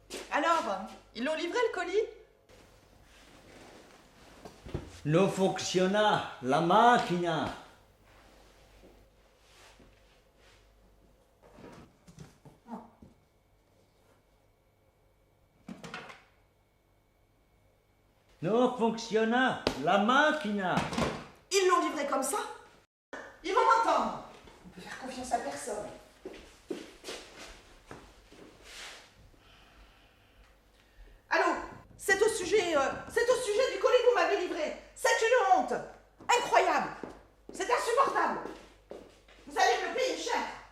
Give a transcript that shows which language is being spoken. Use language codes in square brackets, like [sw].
[fr] Alors, ils l'ont livré le colis? [it] Non funziona la macchina. Non funziona la macchina. [fr] Ils l'ont livré comme ça? Ils vont m'entendre. On peut faire confiance à personne. Allô? C'est au sujet du colis que vous m'avez livré. C'est une honte. Incroyable. C'est insupportable. Vous allez me payer cher.